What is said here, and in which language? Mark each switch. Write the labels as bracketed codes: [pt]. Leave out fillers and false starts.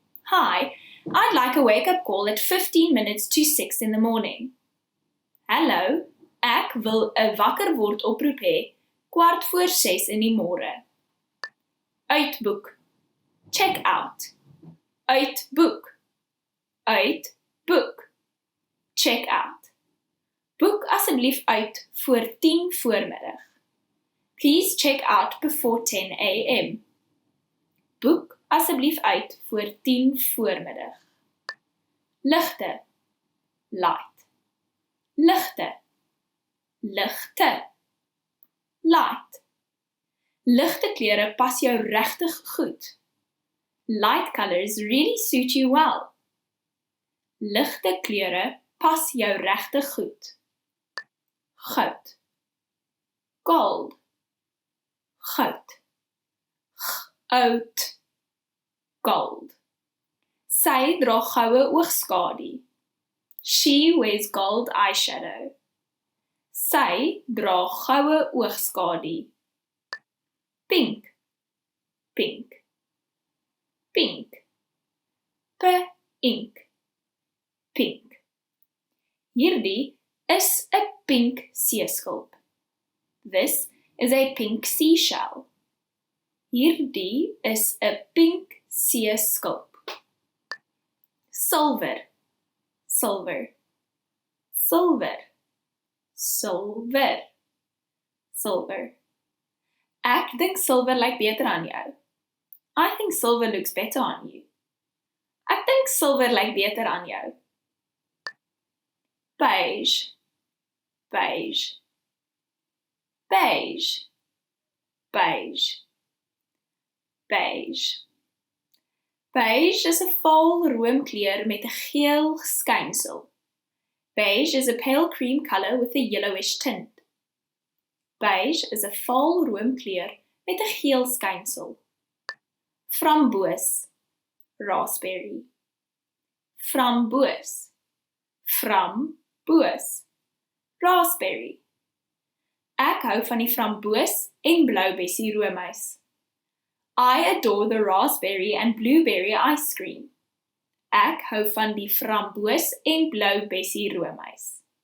[en] Hi, I'd like a wake-up call at 15 minutes to 6 in the morning. [af] Hallo, ek wil 'n wakker word oproep hê, 6:15 in die môre. Uitboek. Check out. Uitboek. Uitboek. Check out. Boek asseblief uit voor 10 voormiddag. [en] Please check out before 10 a.m. [af] Boek asseblief uit voor 10 voormiddag. Ligte. Light. Ligte. Ligte. Light. Ligte kleure pas jou regtig goed. [en] Light colors really suit you well. [af] Ligte kleure pas jou regtig goed. Goud. Gold. Goud. Goud. Gold. Sy dra goue oogskadu. [en] She wears gold eyeshadow. [af] Sy dra goue oogskadu. Pink. Pink. Pink. Pink. Pink. Hierdie is 'n pink seeskulp. [en] This is a pink seashell. [af] Hierdie is 'n pink seeskulp. Silver. Silver. Silver. Silver. Silver. Ek dink silver lyk beter aan jou. [en] I think silver looks better on you. [af] Ek dink silver lyk beter aan jou. Beige. Beige. Beige. Beige. Beige. Beige is 'n vaal roomkleur met 'n geel skynsel. [en] Beige is a pale cream color with a yellowish tint. [af] Beige is 'n vaal roomkleur met 'n geel skynsel. Framboos. Raspberry. Framboos. Framboos. Raspberry. Ek hou van die framboos en bloubessie roomys. [en] I adore the raspberry and blueberry ice cream. [af] Ek hou van die framboos en bloubessie roomys.